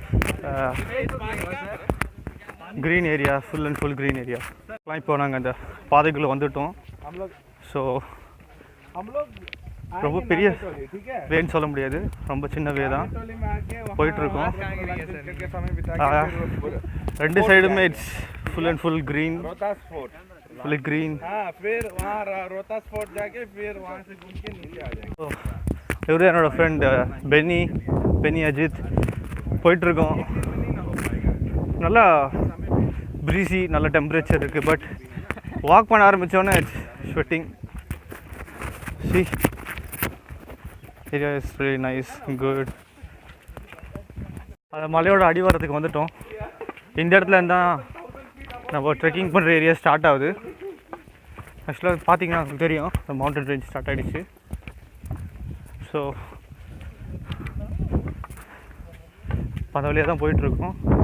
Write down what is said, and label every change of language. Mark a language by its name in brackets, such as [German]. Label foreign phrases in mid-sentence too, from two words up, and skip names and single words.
[English] green area, full and full green area. [Tamil] இப்போ நாங்கள் அந்த பாதைக்குள்ளே வந்துவிட்டோம். ஸோ ரொம்ப பெரிய வேன்னு சொல்ல முடியாது, ரொம்ப சின்ன வே தான் போயிட்டுருக்கோம். [English] 2 சைடுமே it's full and full green, full green. [Hindi] फिर वहाँ रोहतास फोर्ट जाके फिर वहाँ से घूम के नीचे आ जाएंगे. [Tamil] இவரு என்னோட ஃப்ரெண்ட் பெனி அஜித். போயிட்டுருக்கோம். நல்லா ப்ரீஸி, நல்ல டெம்பரேச்சர் இருக்குது. [English] but walk [Tamil] பண்ண ஆரம்பித்தோன்னே [English] it's sweating. see area is really nice, good. [Tamil] அந்த மலையோட அடிவாரத்துக்கு வந்துட்டோம். இந்த இடத்துல இருந்தால் நம்ம ட்ரெக்கிங் பண்ணுற [English] area start [Tamil] ஆகுது. ஆக்சுவலாக பார்த்தீங்கன்னா உங்களுக்கு தெரியும், இந்த [English] mountain range start [Tamil] ஆகிடுச்சு. ஸோ அந்த வழியாக தான் போயிட்டுருக்கோம்.